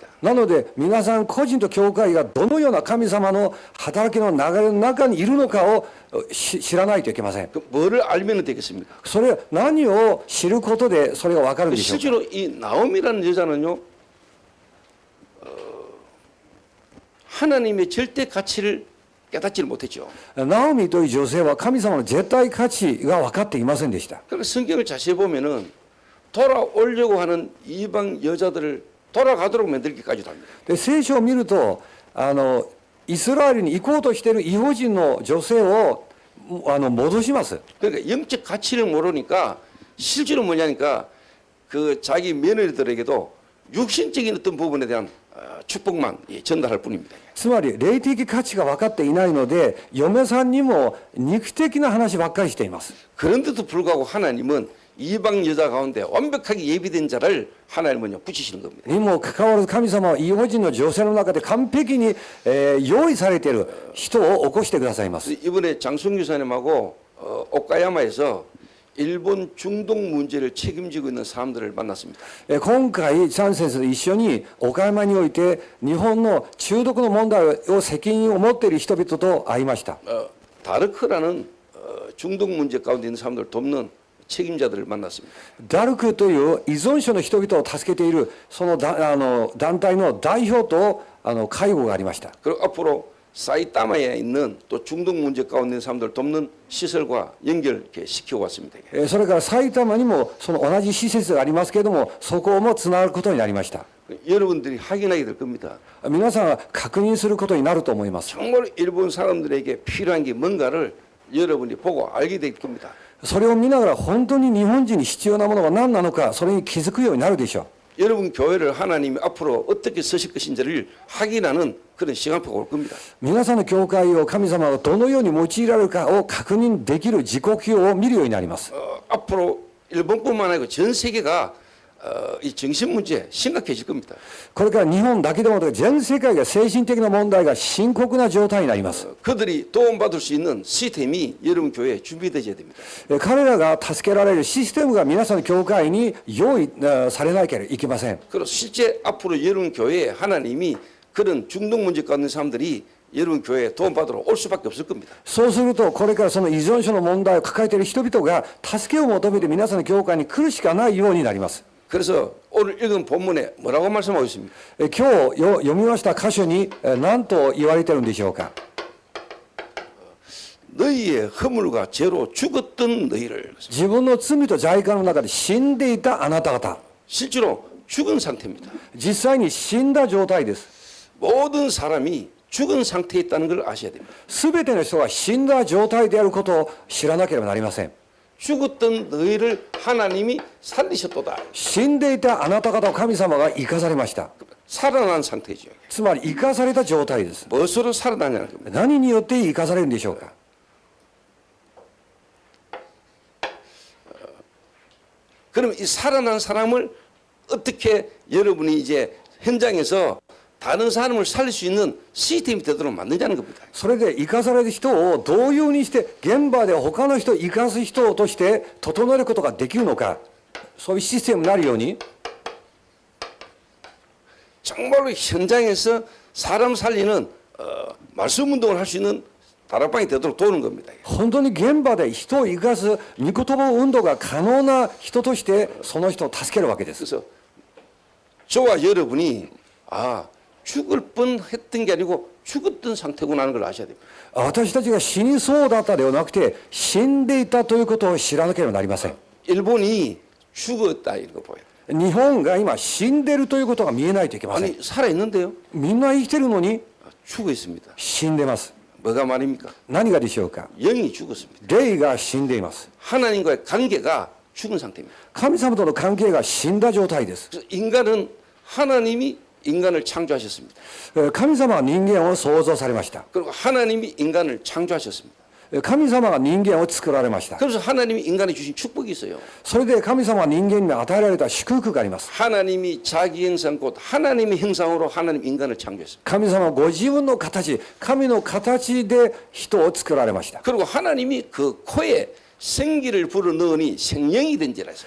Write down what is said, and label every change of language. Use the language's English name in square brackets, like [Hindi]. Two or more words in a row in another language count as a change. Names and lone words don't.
[Japanese] なので、皆さん個人と教会がどのような神様の働きの流れの中にいるのかを知らないといけません。 [Korean] 그 뭐를 알면 되겠습니까? [Japanese] それ、何を知ることでそれが分かるんでしょうか。 [Korean] 실제로 이 나옴이라는 여자는요 하나님의 절대 가치를 깨닫지를 못했죠. [Japanese] ナオミという女性は神様の絶対価値が分かっていませんでした。 [Korean] 그러니까 성경을 자세히 보면은 돌아오려고 하는 이방 여자들을 돌아가도록 만들기까지도 합니다. [Japanese] で、聖書を見ると、イスラエルに行こうとしている異邦人の女性を戻します。 [Korean] 그러니까 영적 가치를 모르니까 실제로 뭐냐니까 그 자기 며느리들에게도 육신적인 어떤 부분에 대한 축복만 전달할 뿐입니다. [Japanese] つまり霊的価値が分かっていないので、嫁さんにも肉的な話ばっかりしています。 [Korean] 그런데도 불구하고 하나님은 이방 여자 가운데 완벽하게 예비된 자를 하나님은요 붙이시는 겁니다. [Japanese] にもかかわらず神様は異邦人の女性の中で完璧に、用意されている人を起こしてくださいます。 [Korean] 이번에 장승규 사님하고 오카야마에서 일본 중동 문제를 책임지고 있는 사람들을 만났습니다. [Japanese] 今回チャン先生と一緒に岡山において日本の中毒の問題を責任を持っている人々と会いました。 [Korean] 다르크라는 중동 문제 가운데 있는 사람들을 돕는 책임자들을 만났습니다. [Japanese] ダルクという依存症の人々を助けているその団体の代表と会合がありました。 [Korean] 그리고 앞으로 사이타마에 있는 또 중동 문제 가운데 있는 사람들을 돕는 시설과 연결 이렇게 시키고 왔습니다. [Japanese] それから埼玉にもその同じ施設がありますけれども、そこもつながることになりました。 [Korean] 여러분들이 확인하게 될 겁니다. [Japanese] 皆さんが確認することになると思います。 [Korean] 정말 일본 사람들에게 필요한 게 뭔가를 여러분이 보고 알게 될 겁니다. [Japanese] それを見ながら本当に日本人に必要なものが何なのか、それに気づくようになるでしょう。 [Korean] 여러분 교회를 하나님이 앞으로 어떻게 쓰실 것인지를 확인하는 그런 시간표가 올 겁니다. [Japanese] 皆さんの教会を神様がどのように用いられるかを確認できる時刻表を見るようになります。 [Korean] 앞으로 일본뿐만 아니고 전 세계가 이 정신 문제 심각해질 겁니다. [Japanese] これから日本だけでもなく全世界が精神的な問題が深刻な状態になります。 [Korean] 그들이 도움받을 수 있는 시스템이 여러분 교회에 준비되어야 됩니다. [Japanese] 彼らが助けられるシステムが皆さんの教会に用意されなければいけません。 [Korean] 그리고 실제 앞으로 여러분 교회에 하나님이 그런 중독 문제 가운데 있는 사람들이 여러분 교회에 도움받으러 올 수밖에 없을 겁니다. [Japanese] そうするとこれからその依存症の問題を抱えている人々が助けを求めて皆さんの教会に来るしかないようになります。 [Korean] 그래서 오늘 읽은 본문에 뭐라고 말씀하고 있습니까? [Japanese] 今日読みました箇所に何と言われているんでしょうか。 [Korean] 너희의 허물과 죄로 죽었던 너희를 [Japanese] 自分の罪と罪過の中で死んでいたあなた方、 [Korean] 실제로 죽은 상태입니다. [Japanese] 実際に死んだ状態です。 [Korean] 모든 사람이 죽은 상태에 있다는 걸 아셔야 됩니다. [Japanese] すべての人が死んだ状態であることを知らなければなりません。 [Korean] 죽었던 너희를 하나님이 살리셨도다. [Japanese] 死んでいたあなた方を神様が生かされました。 [Korean] 살아난 상태죠. [Japanese] つまり生かされた状態です。 [Korean] 무엇으로 살아나냐는 겁니다. [Japanese] 何によって生かされるんでしょうか。 [Korean] 그럼 이 살아난 사람을 어떻게 여러분이 이제 현장에서 다른 사람을 살릴 수 있는 시스템이 되도록 만드냐는 겁니다. [Japanese] それで生かされる人をどういうふうにして現場で他の人を生かす人として整えることができるのか、そういうシステムになるように [Korean] 정말로 현장에서 사람 살리는 말씀 운동을 할 수 있는 다락방이 되도록 도우는 겁니다. [Japanese] 本当に現場で人を生かす御言葉運動が可能な人としてその人を助けるわけです。 [Korean] 그래서 저와 여러분이 아, 죽을 뻔했던 게 아니고 죽었던 상태구나 하는 걸 아셔야 됩니다. [Japanese] 私たちが死にそうだったではなくて、死んでいたということを知らなければなりません。 [Korean] 일본이 죽었다 이거 보여요. [Japanese] 日本が今死んでるということが見えないといけません。 [Korean] 아니 살아 있는데요. [Japanese] みんな生きてるのに [Korean] 죽어 있습니다. [Japanese] 死んでます。 [Korean] 뭐가 말입니까? [Japanese] 何がでしょうか。 [Korean] 영이 죽었습니다. [Japanese] 霊が死んでいます。 [Korean] 하나님과의 관계가 죽은 상태입니다. [Japanese] 神様との関係が死んだ状態です。 [Korean] 그래서 인간은 하나님이 인간을 창조하셨습니다. [Japanese] 神様は人間を創造されました。 [Korean] 그리고 하나님이 인간을 창조하셨습니다. [Japanese] 神様が人間を作られました。 [Korean] 그래서 하나님이 인간에 주신 축복이 있어요. [Japanese] それで神様は人間に与えられた祝福があります。 [Korean] 하나님이 자기 형상 곧 하나님의 형상으로 하나님 인간을 창조했습니다. [Japanese] 神様はご自分の形、神の形で人を作られました。 [Korean] 그리고 하나님이 그 코에 생기를 불어넣으니 생명이 된지라 했어요.